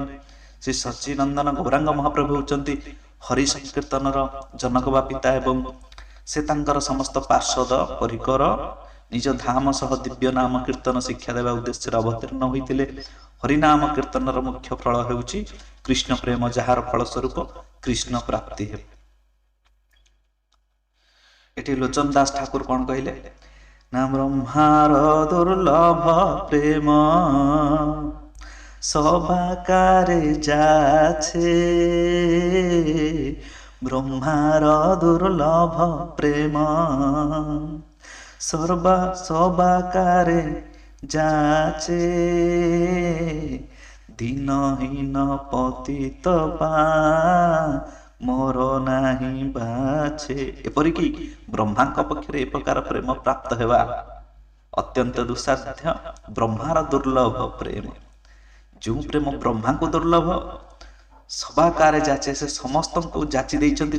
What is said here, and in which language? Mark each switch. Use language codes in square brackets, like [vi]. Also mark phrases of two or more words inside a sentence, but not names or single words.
[or] ଶ୍ରୀ ସଚ୍ଚିନନ୍ଦନ ଗୌରାଙ୍ଗ ମହାପ୍ରଭୁ ହେଉଛନ୍ତି ହରି ସଂକୀର୍ତ୍ତନର ଜନକ ବା ପିତା, ଏବଂ ସେ ତାଙ୍କର ସମସ୍ତ ପାର୍ଷଦ ପରିକର ନିଜ ଧାମ ସହ ଦିବ୍ୟ ନାମ କୀର୍ତ୍ତନ ଶିକ୍ଷା ଦେବା ଉଦ୍ଦେଶ୍ୟରେ ଅବତୀର୍ଣ୍ଣ ହୋଇଥିଲେ। ହରିନାମ କୀର୍ତ୍ତନର ମୁଖ୍ୟ ଫଳ ହେଉଛି କୃଷ୍ଣ ପ୍ରେମ, ଯାହାର ଫଳସ୍ୱରୂପ କୃଷ୍ଣ ପ୍ରାପ୍ତି ହେବ। ଏଠି ଲୋଚନ ଦାସ ଠାକୁର କଣ କହିଲେ ନା, ବ୍ରହ୍ମାର ଦୁର୍ଲଭ ପ୍ରେମ [bn] সবাকারে যাচ্ছে, ব্রহ্মার দুর্লভ প্রেম সবাকারে যাচ্ছে, দীনহীন পতিত পা [or] ମୋର ନାହିଁ ବାଛେ। ଏପରିକି ବ୍ରହ୍ମାଙ୍କ ପକ୍ଷରେ ଏ ପ୍ରକାର ପ୍ରେମ ପ୍ରାପ୍ତ ହେବା ଅତ୍ୟନ୍ତ ଦୁଃସାଧ୍ୟ। ବ୍ରହ୍ମାର ଦୁର୍ଲଭ ପ୍ରେମ, ଯେଉଁ ପ୍ରେମ ବ୍ରହ୍ମାଙ୍କୁ ଦୁର୍ଲଭ, ସବାକାରେ ଯାଚେ, ସେ ସମସ୍ତଙ୍କୁ ଯାଚି ଦେଇଛନ୍ତି।